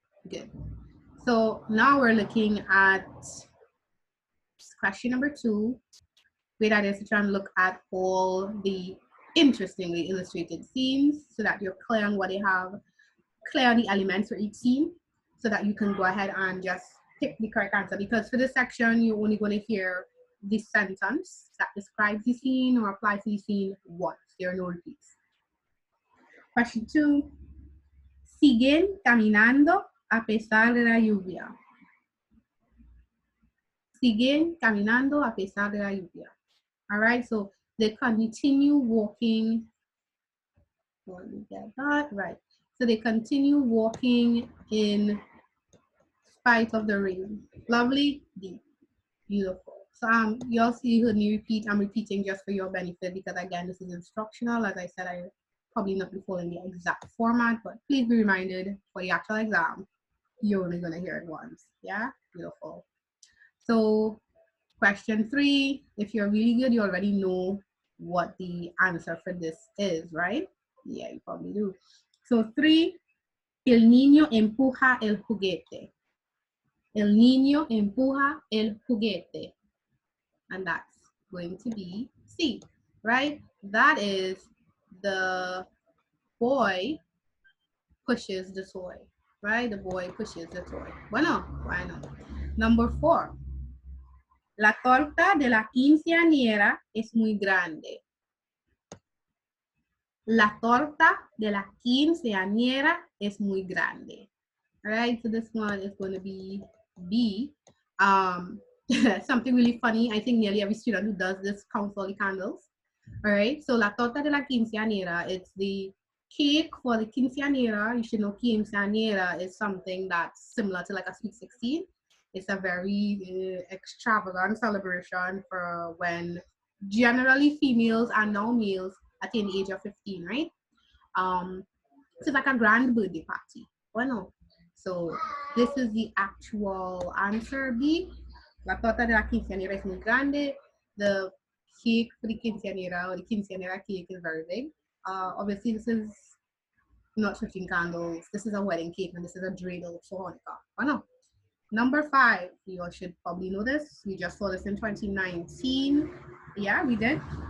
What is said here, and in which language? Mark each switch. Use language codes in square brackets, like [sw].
[en] Good. So now we're looking at question number 2, where that is to try and look at all the interestingly illustrated scenes so that you're clear on what they have, clear on the elements for each scene, so that you can go ahead and just pick the correct answer. Because for this section, you're only going to hear the sentence that describes the scene or applies to the scene once. There are no repeats. Question 2. [es] Siguen caminando a pesar de la lluvia. Siguen caminando a pesar de la lluvia. [en] All right, so they continue walking. Let me get that right. So they continue walking in spite of the rain. Lovely, deep, beautiful. So you all see, you heard me repeat. I'm repeating just for your benefit because again, this is instructional. As I said, I probably not be following the exact format, but please be reminded for the actual exam, you're only gonna hear it once. Yeah, beautiful. So question 3, if you're really good, you already know what the answer for this is, right? Yeah, you probably do. [es] So 3, el niño empuja el juguete. El niño empuja el juguete. [en] And that's going to be C, right? That is the boy pushes the toy, right? The boy pushes the toy. [es] Bueno, bueno. [en] Number 4. [es] La torta de la quinceañera es muy grande. La torta de la quinceañera es muy grande. [en] All right, so this one is going to be B. Something really funny. I think nearly every student who does this counts all the candles. All right, so [es] la torta de la quinceañera, [en] it's the cake for the quinceañera. You should know quinceañera is something that's similar to like a sweet 16. It's a very extravagant celebration for when generally females and now males attain the age of 15, right? Um, so it's like a grand birthday party. [es] Bueno, [en] so this is the actual answer B. [es] La torta de la quinceañera es muy grande. [en] The cake for the quinceañera or the quinceañera cake is very big. Obviously, this is not 15 candles. This is a wedding cake and this is a dreidel for Hanukkah. [es] Bueno, [en] number 5. You all should probably know this. We just saw this in 2019. Yeah, we did.